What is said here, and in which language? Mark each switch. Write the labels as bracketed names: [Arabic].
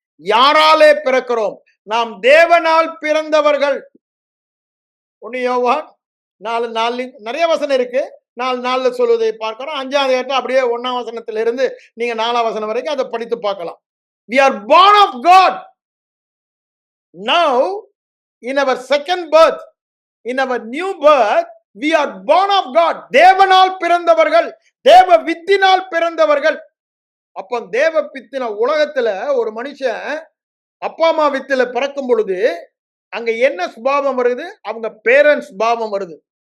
[Tamil] யாராலே பிறக்கிறோம்? நாம் தேவனால் பிறந்தவர்கள். 1 யோவான் 4:4 நிறைய வசனம் இருக்கு. 4:4 சொல்வதை பார்க்கிறோம். 5ஆம் அதிகாரத்துல அப்படியே 1ஆம் வசனத்திலிருந்து நீங்க 4ஆம் வசனம் வரைக்கும் அதை படித்து பார்க்கலாம். [English] We are born of God. Now in our second birth, in our new birth, we are born of God. [Tamil] தேவனால் பிறந்தவர்கள், தேவ வித்தினால் பிறந்தவர்கள். அப்ப தேவ வித்தின உலகத்துல ஒரு மனுஷன் அப்பா அம்மா வித்துல பிறக்கும் பொழுது அங்க என்ன சுபாவம் வருது? அவங்க பேரண்ட்ஸ் சுபாவம் வருது.